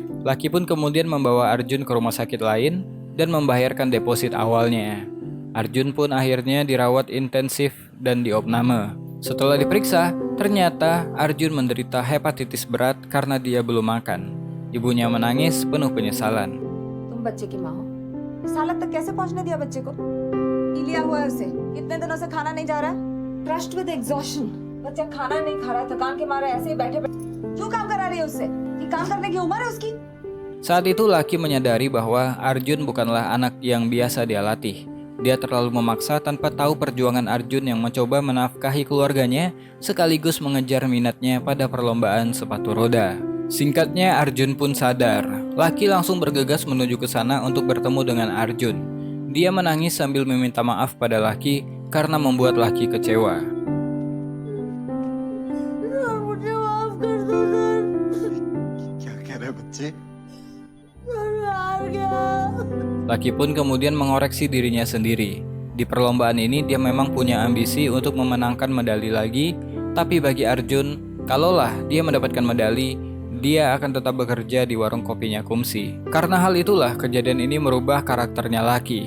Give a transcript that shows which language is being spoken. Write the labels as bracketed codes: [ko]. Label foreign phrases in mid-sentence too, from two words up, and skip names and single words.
[id] Lucky pun kemudian membawa Arjun ke rumah sakit lain dan membayarkan deposit awalnya. Arjun pun akhirnya dirawat intensif dan diopname. Setelah diperiksa, ternyata Arjun menderita hepatitis berat karena dia belum makan. Ibunya menangis penuh penyesalan. [hi] तुम बच्चे की माँ हो, इस हालत तक कैसे पहुंचने दिया बच्चे को? लिया हुआ है उसे, कितने दिनों से खाना नहीं जा रहा है, [en] trust with exhaustion, [hi] बच्चा खाना नहीं खा रहा, थकान के मारे ऐसे ही बैठे बैठे क्यों काम करा रही है उससे? ये काम करने की उम्र है उसकी? [id] Saat itu Lucky menyadari bahwa Arjun bukanlah anak yang biasa dia latih. Dia terlalu memaksa tanpa tahu perjuangan Arjun yang mencoba menafkahi keluarganya sekaligus mengejar minatnya pada perlombaan sepatu roda. Singkatnya, Arjun pun sadar. Lucky langsung bergegas menuju ke sana untuk bertemu dengan Arjun. Dia menangis sambil meminta maaf pada Lucky karena membuat Lucky kecewa. [hi] मुझे माफ कर दो सर। क्या कह रहे बच्चे? मैं हार गया। [id] Lucky pun kemudian mengoreksi dirinya sendiri. Di perlombaan ini dia memang punya ambisi untuk memenangkan medali lagi, tapi bagi Arjun, kalaulah dia mendapatkan medali, dia akan tetap bekerja di warung kopinya Kumsi. Karena hal itulah kejadian ini merubah karakternya Lucky.